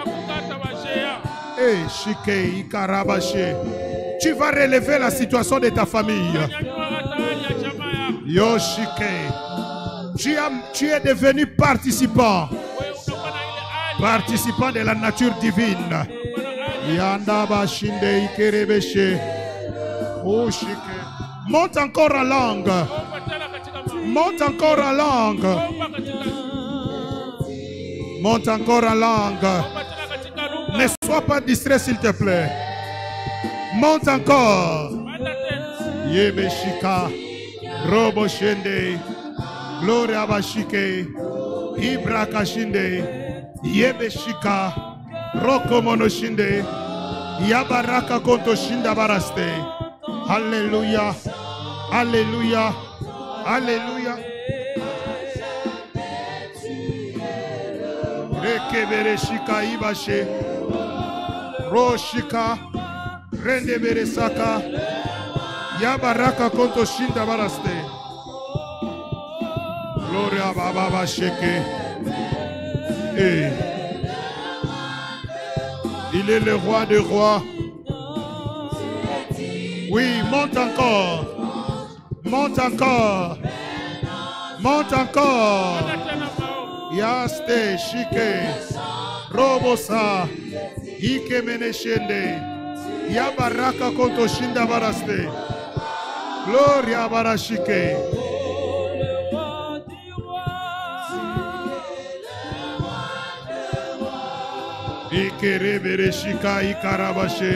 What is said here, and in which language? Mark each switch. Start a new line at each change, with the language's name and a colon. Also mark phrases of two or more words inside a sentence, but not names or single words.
French: Tu vas relever la situation de ta famille. Yoshike. Tu es devenu participant. Participant de la nature divine. Yandaba shinde ikerebeshe. Oshike. Monte encore en langue. Monte encore en langue. Monte encore en langue. Ne sois pas distrait, s'il te plaît. Monte encore. Yebeshika. Robo shende. Gloria bashike. Ibraka shinde. Yebeshika. Roko monoshinde. Yabaraka konto shinda baraste. Alléluia. Alléluia. Alléluia. Rekebereshika ibashe. Roshika. Rende beresaka. Yabaraka konto shinda baraste. Gloria baba basheke. Il est le roi des rois. Oui, monte encore. Monte encore. Monte encore. Yaste, shike. Robosa. Ike meneshende. Yabaraka konto shinda baraste. Gloria barashike. Ikere bereshika ikarabashe.